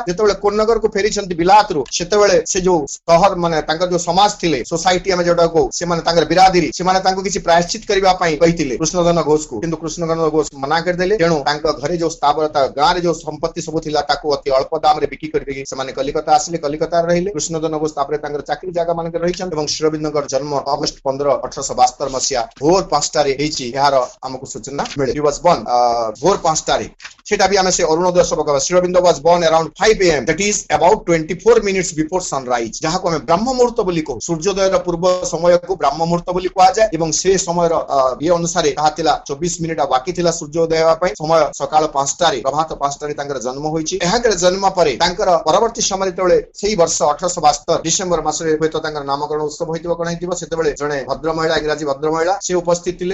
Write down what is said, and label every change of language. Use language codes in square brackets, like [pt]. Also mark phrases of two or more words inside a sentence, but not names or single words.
[or] ଯେତେବେଳେ କୋନ୍ନଗରକୁ ଫେରିଛନ୍ତି ବିଲାତରୁ, ସେତେବେଳେ ସେ ଯୋଉ ସହର ମାନେ ତାଙ୍କର ଯୋଉ ସମାଜ ଥିଲେ, ସୋସାଇଟି ଆମେ ଯୋଉଟା କହୁ, ସେମାନେ ତାଙ୍କର ବିରାଦିରୀ, ସେମାନେ ତାଙ୍କୁ କିଛି ପ୍ରାୟଶ୍ଚିତ କରିବା ପାଇଁ କହିଥିଲେ କୃଷ୍ଣଧନ ଘୋଷକୁ, କିନ୍ତୁ କୃଷ୍ଣଧନ ଘୋଷ ମନା କରିଦେଲେ। ତେଣୁ ତାଙ୍କ ଘରେ ଯୋଉ ସ୍ଥାବରତା, ଗାଁରେ ଯୋଉ ସମ୍ପତ୍ତି ସବୁ ଥିଲା, ତାକୁ ଅତି ଅଳ୍ପ ଦାମରେ ବିକ୍ରି କରିଦେଇକି ସେମାନେ କଲିକତା ଆସିଲେ, କଲିକତାରେ ରହିଲେ। କୃଷ୍ଣଧନ ଘୋଷ ତାପରେ ତାଙ୍କର ଚାକିରି ଜାଗା ମାନଙ୍କରେ ରହିଛନ୍ତି ଏବଂ ଶ୍ରୀ ଅରବିନ୍ଦଙ୍କର ଜନ୍ମ ଅଗଷ୍ଟ 15, 1872 ମସିହା ଭୋର 5ଟାରେ ହେଇଛି, ଏହାର ଆମକୁ ସୂଚନା ମିଳେ। [en] He was born [or] ଭୋର 5ଟାରେ। সেটা भी ଆମେ ସେ ଅରୁଣୋଦୟ ସବକ ଶ୍ରୀ ଅରବିନ୍ଦ [en] was born around 5 AM, that is about 24 minutes before sunrise, [or] ଯାହାକୁ ଆମେ ବ୍ରାହ୍ମ ମୁହୂର୍ତ୍ତ ବୋଲି କହୁ। ସୂର୍ଯ୍ୟୋଦୟର ପୂର୍ବ ସମୟକୁ ବ୍ରାହ୍ମ ମୁହୂର୍ତ୍ତ ବୋଲି କୁହାଯାଏ ଏବଂ ସେ ସମୟର ଇଏ ଅନୁସାରେ ତାହା ଥିଲା 24 ମିନିଟ ବାକି ଥିଲା ସୂର୍ଯ୍ୟୋଦୟ ହେବା ପାଇଁ। ସମୟ ସକାଳ 5ଟାରେ, ପ୍ରଭାତ 5ଟାରେ ତାଙ୍କର ଜନ୍ମ ହୋଇଛି। ଏହାଙ୍କର ଜନ୍ମ ପରେ ତାଙ୍କର ପରବର୍ତ୍ତୀ ସମୟରେ ଯେତେବେଳେ ସେଇ ବର୍ଷ 1872 ଡିସେମ୍ବର ମାସରେ ହୁଏତ ତାଙ୍କର ନାମକରଣ ଉତ୍ସବ ହୋଇଥିବ, କଣ ହେଇଥିବ, ସେତେବେଳେ ଜଣେ ଭଦ୍ର ମହିଳା, ଇଂରାଜୀ ଭଦ୍ର ମହିଳା ସେ ଉପସ୍ଥିତ ଥିଲେ।